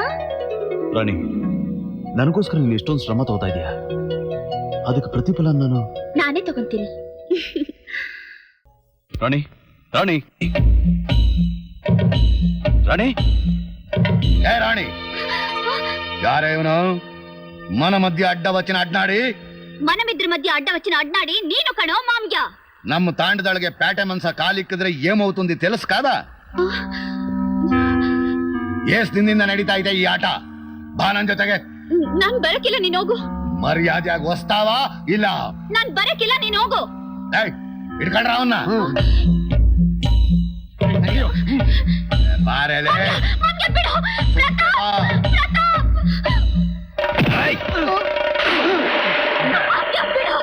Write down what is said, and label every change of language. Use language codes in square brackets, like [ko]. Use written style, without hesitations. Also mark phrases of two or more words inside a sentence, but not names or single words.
[kn] ರಾಣಿ, ನನಗೋಸ್ಕರ ನೀನು ಎಷ್ಟೊಂದು ಶ್ರಮ ತಗೋತಾ ಇದೀಯಾ. ಅದಕ್ಕೆ ಪ್ರತಿಫಲ ನಾನೇ ತಗೊಂತೀನಿ. ರಾಣಿ, ರಾಣಿ, ರಾಣಿ, ಏ ರಾಣಿ, ಯಾರೇ ಇವನು? [te] మన మధ్య అడ్డ వచ్చిన అడ్నాడి? మనమిద్దరి మధ్య అడ్డ వచ్చిన అడ్నాడి [kn] ನೀನು ಕಣೋ ಮಾಮ್ಗ್ಯ. ನಮ್ಮ ತಾಂಡದೊಳಗೆ ಪ್ಯಾಟೆ ಮನ್ಸ ಕಾಲಿಕ್ಕಿದ್ರೆ [te] ఏమవుతుంది తెలుసు కదా? [kn] ಎಷ್ಟ್ ದಿನದಿಂದ ನಡೀತಾ ಇದೆ ಈ ಆಟ? ಬಾ ನನ್ ಜೊತೆಗೆ. ನಾನ್ ಬರಕಿಲ್ಲ, ನೀನ್ ಹೋಗು. ಮರ್ಯಾದೆಯಾಗಿ ವಸ್ತಾವ ಇಲ್ಲ? ನಾನ್ ಬರಕಿಲ್ಲ, ನೀನ್ ಹೋಗು. ಏಯ್, ಹಿಡ್ಕೊಂಡ್ರ ಅವನ್ನ. ಬಾರೇಲೆ. ನನ್ಗೆ ಬಿಡು, ಪ್ರತಾಪ್, ಪ್ರತಾಪ್. ನನ್ಗೆ ಬಿಡು.